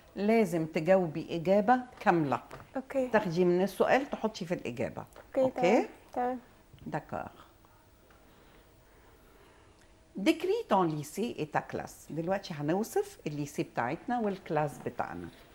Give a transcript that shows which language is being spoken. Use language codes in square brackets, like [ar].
[ar] لازم تجاوبي إجابة كاملة. اوكي. تاخدي من السؤال تحطي في الإجابة. اوكي. تمام. [fr] D'accord. Décris ton lycée et ta classe. [ar] دلوقتي هنوصف الليسي بتاعتنا والكلاس بتاعنا.